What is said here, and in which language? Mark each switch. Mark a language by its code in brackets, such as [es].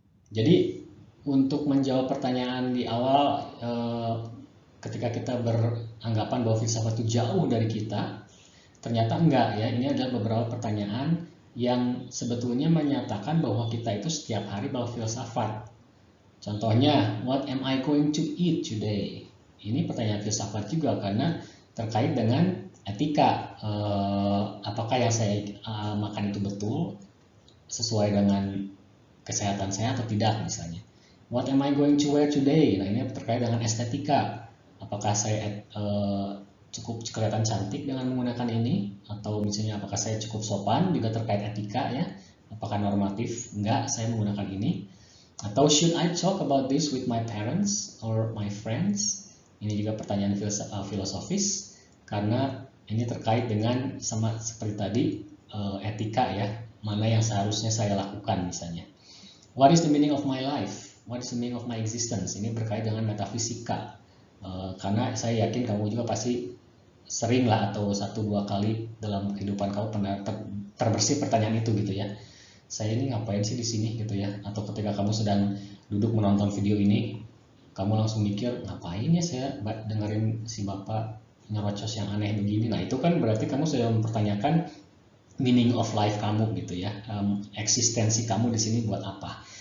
[id] Jadi untuk menjawab pertanyaan di awal, ketika kita beranggapan bahwa filsafat itu jauh dari kita, ternyata enggak ya. Ini adalah beberapa pertanyaan yang sebetulnya menyatakan bahwa kita itu setiap hari berfilsafat. [en] Contohnya, what am I going to eat today? [id] Ini pertanyaan filsafat juga karena terkait dengan etika. Apakah yang saya makan itu betul sesuai dengan kesehatan saya atau tidak misalnya. [en] What am I going to wear today? [id] Nah, ini terkait dengan estetika. Apakah saya cukup kelihatan cantik dengan menggunakan ini? Atau misalnya apakah saya cukup sopan, juga terkait etika ya. Apakah normatif? Enggak, saya menggunakan ini. [en] Atau should I talk about this with my parents or my friends? [id] Ini juga pertanyaan filosofis karena ini terkait dengan sama seperti tadi etika ya. Mana yang seharusnya saya lakukan misalnya. [en] What is the meaning of my life? What is the meaning of my existence? [id] Ini berkait dengan metafisika. Karena saya yakin kamu juga pasti sering lah atau 1-2 kali dalam kehidupan kamu pernah terbersih pertanyaan itu gitu ya. Saya ini ngapain sih di sini gitu ya? Atau ketika kamu sedang duduk menonton video ini, kamu langsung mikir ngapain ya saya dengerin si bapak nyerocos yang aneh begini. Nah, itu kan berarti kamu sudah mempertanyakan [en] meaning of life [id] kamu gitu ya, eksistensi kamu di sini buat apa.